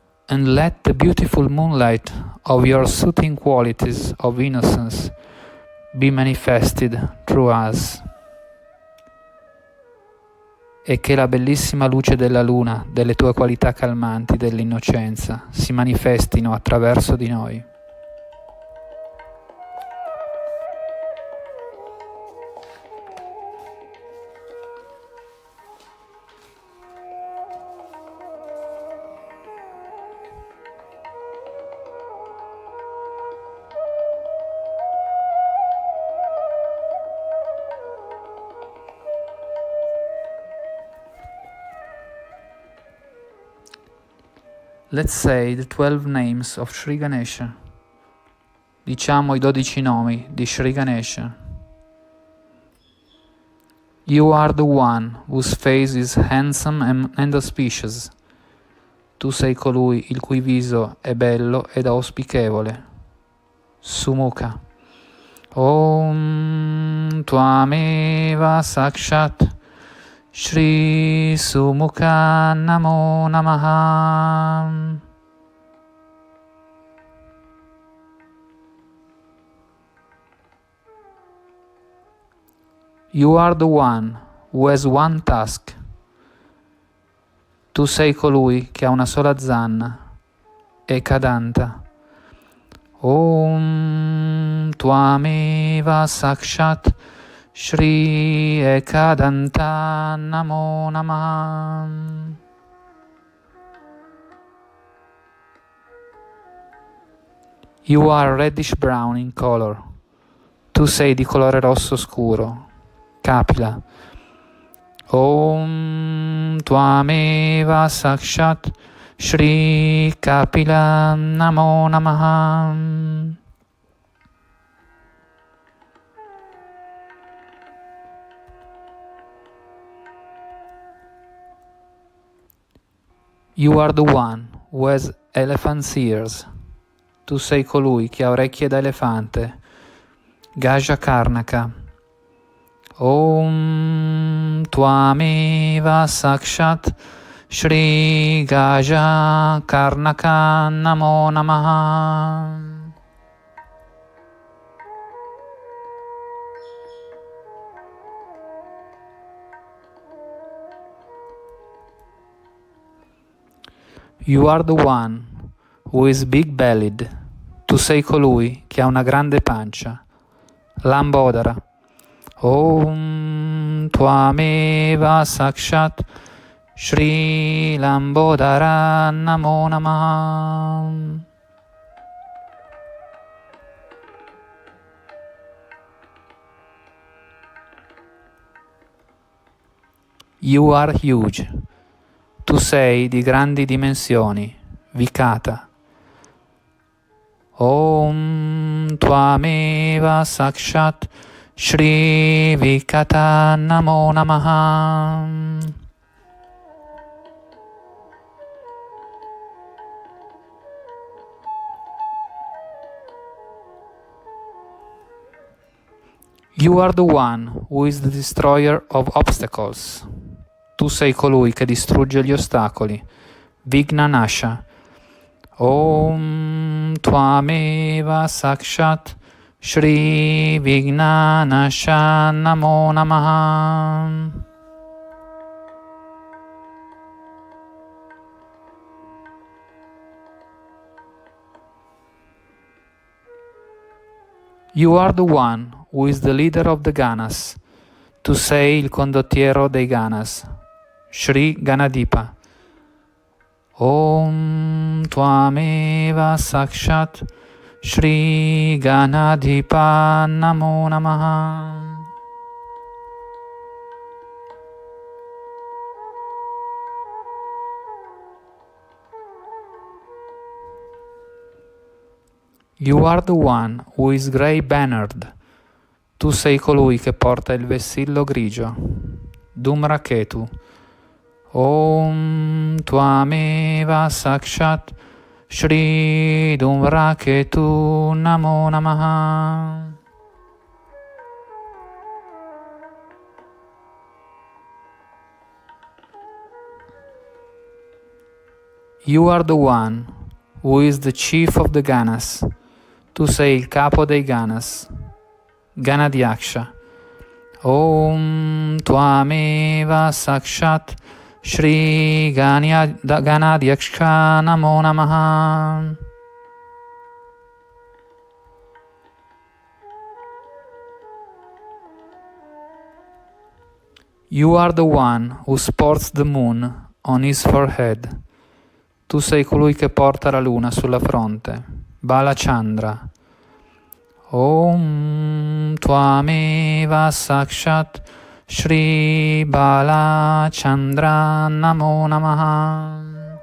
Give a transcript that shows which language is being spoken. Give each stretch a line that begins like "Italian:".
English: And let the beautiful moonlight of your soothing qualities of innocence be manifested through us.
Italian: E che la bellissima luce della luna, delle tue qualità calmanti dell'innocenza, si manifestino attraverso di noi.
English: Let's say the 12 names of Shri Ganesha.
Italian: Diciamo i 12 nomi di Shri Ganesha.
English: You are the one whose face is handsome and auspicious.
Italian: Tu sei colui il cui viso è bello ed auspicevole. Sumukha.
Sanskrit: Om Tvameva Sakshat Shri Sumukha Namo Namaha.
English: You are the one who has one task.
Italian: Tu sei colui che ha una sola zanna, Ekadanta.
Sanskrit: Om Tvameva Sakshat Shri Ekadanta Namo Namaha.
English: You are reddish brown in color.
Italian: Tu sei di colore rosso scuro, Kapila.
Sanskrit: Om Tvameva Sakshat Shri Kapila Namo Namaha.
English: You are the one who has elephant's ears.
Italian: Tu sei colui che ha orecchie da elefante, Gaja Karnaka.
Sanskrit: Om Tvameva Sakshat Shri Gaja Karnaka Namo Namaha.
English: You are the one who is big-bellied.
Italian: Tu sei colui che ha una grande pancia, Lambodara.
Sanskrit: Om Tvameva Sakshat Shri Lambodara Namo Namaha.
English: You are huge.
Italian: Tu sei di grandi dimensioni, Vikata.
Sanskrit: Om Tvameva Sakshat Shri Vikata Namo Namaha.
English: You are the one who is the destroyer of obstacles.
Italian: Tu sei colui che distrugge gli ostacoli, Vignanasha.
Sanskrit: Om Tvameva Sakshat Shri Vignanasha Namo Namaha.
English: You are the one who is the leader of the Ganas.
Italian: Tu sei il condottiero dei Ganas, Shri Ganadipa.
Sanskrit: Om Tvameva Sakshat Shri Ganadipa Namo Namaha.
English: You are the one who is grey-bannered.
Italian: Tu sei colui che porta il vessillo grigio, Dhumraketu.
Sanskrit: Om Tvameva Sakshat Shri Dhumraketu Namo Namaha.
English: You are the one who is the chief of the Ganas.
Italian: Tu sei il capo dei Ganas, Ganadyaksha.
Sanskrit: Om Tvameva Sakshat Shri Ganadyaksha Namo Namaha.
English: You are the one who sports the moon on his forehead.
Italian: Tu sei colui che porta la luna sulla fronte, Balachandra.
Sanskrit: Om Tvameva Sakshat Shri Balachandra Namo Namaha.